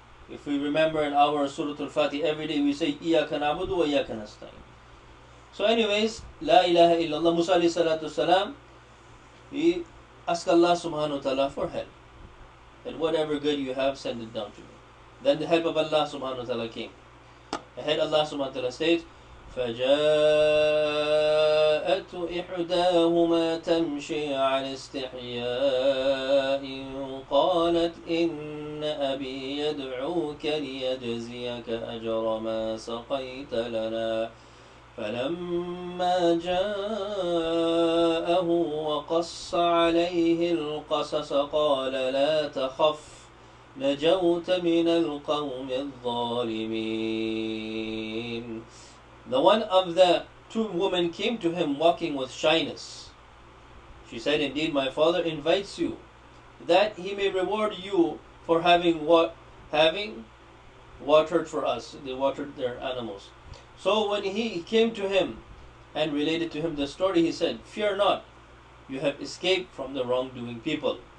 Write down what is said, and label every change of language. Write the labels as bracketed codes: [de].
[en] If we remember in our Surah Al-Fatih every day, we say [ar] Iyaka na'budu wa iyaka nasta'in. [en] So anyways, [ar] La ilaha illallah, [en] Musa alayhi salatu salam, he asked Allah subhanahu wa ta'ala for help. That whatever good you have, send it down to me. Then the help of Allah subhanahu wa ta'ala came. Ahead Allah subhanahu wa ta'ala states, [ar] فَجَاءَتْ إِحْدَاهُمَا تَمْشِي عَلَى اسْتِحْيَاءٍ قَالَتْ إِنَّ أَبِي يَدْعُوكَ لِيَجْزِيَكَ أَجْرَ مَا سَقَيْتَ لَنَا فلما جاءه وقص عليه القصص قال لا تخف نجوت من القوم الظالمين. [en] The one of the two women came to him walking with shyness. She said, "Indeed, my father invites you, that he may reward you for having watered for us." They watered their animals. So when he came to him and related to him the story, he said, "Fear not, you have escaped from the wrongdoing people."